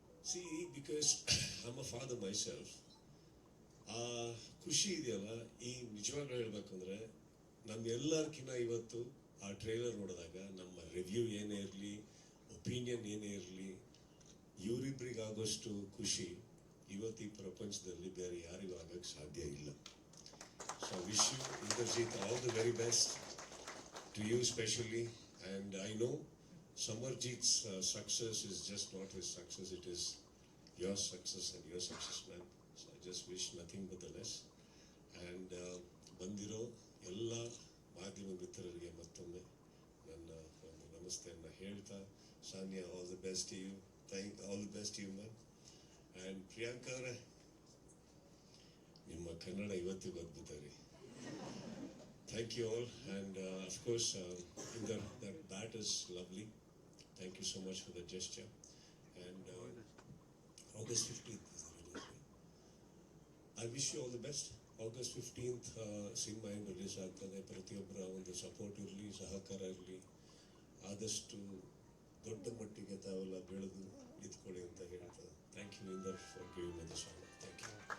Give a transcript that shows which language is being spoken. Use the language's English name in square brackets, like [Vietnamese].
[English] See because I am a father myself. [Kannada] ಆ ಖುಷಿ ಇದೆಯಲ್ಲ, ಈ ನಿಜವಾಗ್ಲೂ ಹೇಳ್ಬೇಕಂದ್ರೆ ನಮ್ಗೆಲ್ಲರ್ಕಿನ್ನ ಇವತ್ತು ಆ ಟ್ರೈಲರ್ ನೋಡಿದಾಗ ನಮ್ಮ ರಿವ್ಯೂ ಏನೇ ಇರಲಿ, ಒಪಿನಿಯನ್ ಏನೇ ಇರಲಿ, ಇವರಿಬ್ಬರಿಗಾಗೋಷ್ಟು ಖುಷಿ ಇವತ್ತು ಈ ಪ್ರಪಂಚದಲ್ಲಿ ಬೇರೆ ಯಾರಿಗೂ ಆಗಕ್ಕೆ ಸಾಧ್ಯ ಇಲ್ಲ. [English] So wish you Indrajit all the very best to you specially. And I know Samarjit's success is just not his success, it is your success and your success, man. So I just wish nothing but the best. [Kannada] And ಬಂದಿರೋ ಎಲ್ಲ ಮಾಧ್ಯಮ ಮಿತ್ರರಿಗೆ ಮತ್ತೊಮ್ಮೆ ನನ್ನ ಒಂದು ನಮಸ್ತೆಯನ್ನು ಹೇಳ್ತಾ, Sanya, [English] All the best to you. All the best to you, ma'am. [Kannada] And Priyanka ಅವರೇ, ನಿಮ್ಮ ಕನ್ನಡ ಇವತ್ತಿಗೂ ಅದ್ಭುತ ರೀ. [English] Thank you all, and of course, that is lovely. Thank you so much for the gesture. And August 15th is the release. I wish you all the best. [Kannada] August 15th, cinema ಏನು release ಆಗ್ತದೆ. ಪ್ರತಿಯೊಬ್ಬರ ಒಂದು support ಇರಲಿ, ಸಹಕಾರ ಇರಲಿ. ಆದಷ್ಟು ದೊಡ್ಡ ಮಟ್ಟಿಗೆ ತಾವೆಲ್ಲ ಬೆಳೆದು ನಿಂತ್ಕೊಳ್ಳಿ ಅಂತ ಹೇಳ್ತಾ, [English] Thank you Inder for giving me this honour. Thank you.